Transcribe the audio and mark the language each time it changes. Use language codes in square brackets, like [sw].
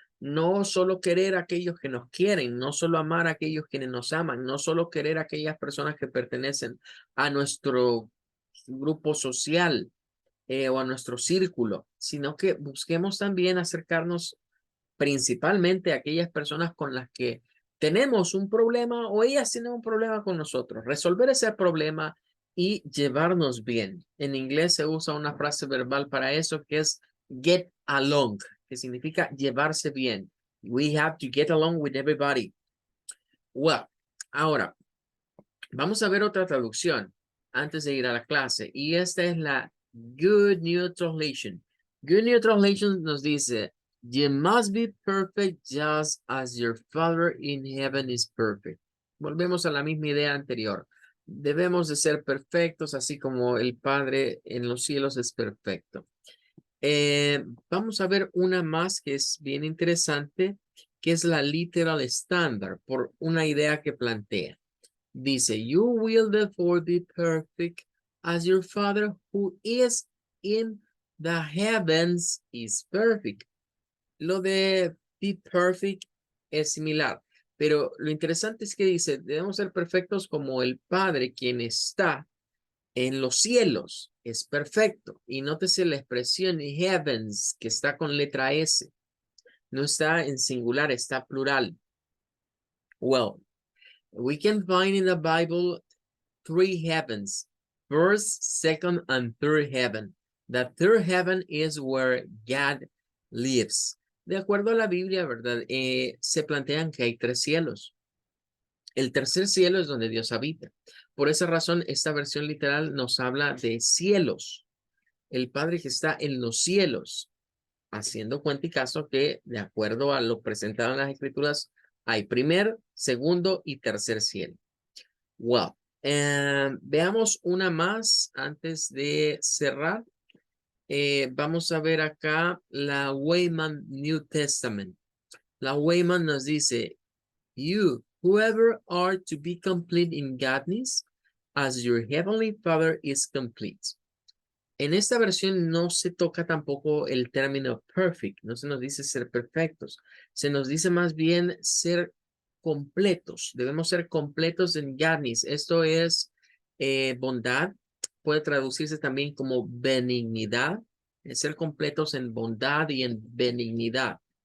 [es] No solo querer a aquellos que nos quieren, no solo amar a aquellos quienes nos aman, no solo querer a aquellas personas que pertenecen a nuestro grupo social o a nuestro círculo, sino que busquemos también acercarnos principalmente a aquellas personas con las que tenemos un problema o ellas tienen un problema con nosotros, resolver ese problema y llevarnos bien. En inglés se usa una frase verbal para eso que es get along, que significa llevarse bien. [en] We have to get along with everybody. [es] Well, ahora, vamos a ver otra traducción antes de ir a la clase. Y esta es la Good New Translation. Good New Translation nos dice, [en] you must be perfect just as your Father in heaven is perfect. [es] Volvemos a la misma idea anterior. Debemos de ser perfectos, así como el Padre en los cielos es perfecto. Vamos a ver una más que es bien interesante, que es la literal standard, por una idea que plantea. Dice, [en] you will therefore be perfect as your Father who is in the heavens is perfect. [es] Lo de [en] be perfect [es] es similar, pero lo interesante es que dice, debemos ser perfectos como el Padre quien está en los cielos es perfecto. Y nótese la expresión heavens que está con letra S. No está en singular, está plural. [en] Well, we can find in the Bible 3 heavens, first, second, and third heaven. The third heaven is where God lives. [es] De acuerdo a la Biblia, ¿verdad? Se plantean que hay 3 cielos. El tercer cielo es donde Dios habita. Por esa razón, esta versión literal nos habla de cielos. El Padre que está en los cielos, haciendo cuenta y caso que, de acuerdo a lo presentado en las Escrituras, hay primer, segundo y tercer cielo. Well, veamos una más antes de cerrar. Vamos a ver acá la Wayman New Testament. La Wayman nos dice, [en] you, whoever are to be complete in godliness, as your heavenly Father is complete. [es] En esta versión no se toca tampoco el término perfect, no se nos dice ser perfectos, se nos dice más bien ser completos, debemos ser completos en godliness. Esto es bondad, puede traducirse también como benignidad, ser completos en bondad y en benignidad.